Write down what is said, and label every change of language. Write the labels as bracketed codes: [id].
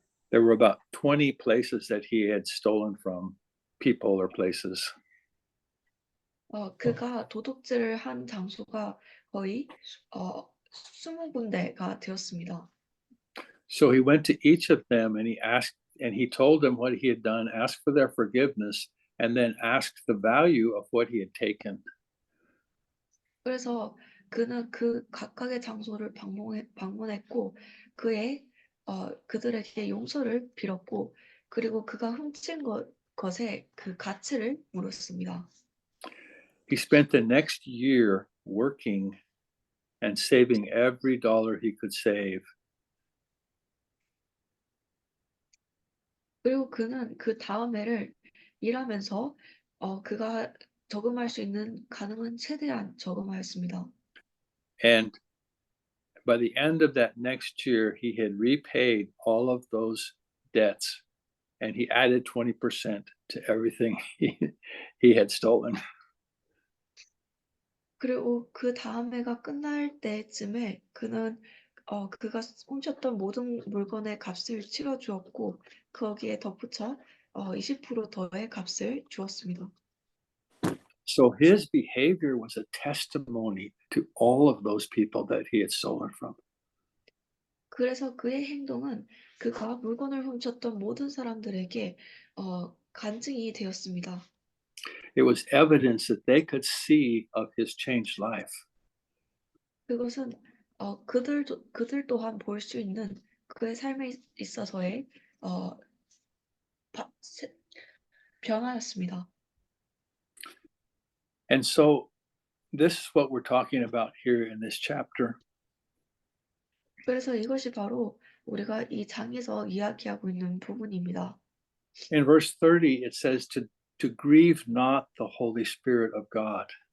[en] There were about 20 places that he had stolen from, people or places. [ko] 그가 도둑질을 한 장소가 거의 20군데가 되었습니다. [en] So he went to each of them and he asked, and he told them what he had done, asked for their forgiveness, and then asked the value of what he had taken. [ko] 그래서 그는 그 각각의 장소를 방문했고 그들에게 용서를 빌었고 그리고 그가 훔친 것의 그 가치를 물었습니다. [en] He spent the next year working and saving every dollar he could save. [ko] 그리고 그는 그 다음 해를 일하면서 그가 저금할 수 있는 가능한 최대한 저금하였습니다. [en] And by the end of that next year, he had repaid all of those debts and he added 20% to everything he had stolen. [ko] 그리고 그 다음 해가 끝날 때쯤에 그는 그가 훔쳤던 모든 물건의 값을 치러 주었고 거기에 덧붙여 20% 더의 값을 주었습니다. [en] So his behavior was a testimony to all of those people that he had stolen from. [ko] 그래서 그의 행동은 그가 물건을 훔쳤던 모든 사람들에게 간증이 되었습니다. [en] It was evidence that they could see of his changed life. [ko] 그것은 그들 또한 볼 수 있는 그의 삶에 있어서의 변화였습니다. [en] And so this is what we're talking about here in this chapter. [ko] 그래서 이것이 바로 우리가 이 장에서 이야기하고 있는 부분입니다. [en] In verse 30, it says to grieve not the Holy Spirit of God.